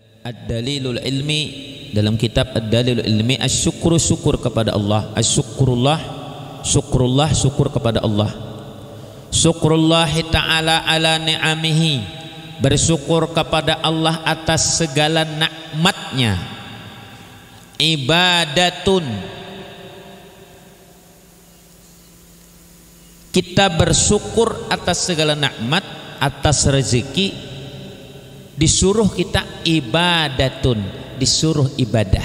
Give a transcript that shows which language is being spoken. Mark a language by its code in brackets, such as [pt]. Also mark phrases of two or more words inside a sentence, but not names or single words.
[id] Ad-dalilul ilmi, dalam kitab Ad-dalilul ilmi, asyukru, syukur kepada Allah, asyukrullah, syukrullah, syukur kepada Allah, [ar] شكر الله تعالى على نعمه, [id] bersyukur kepada Allah atas segala nikmatnya. Ibadatun, kita bersyukur atas segala nikmat, atas rezeki, disuruh kita ibadatun, disuruh ibadah.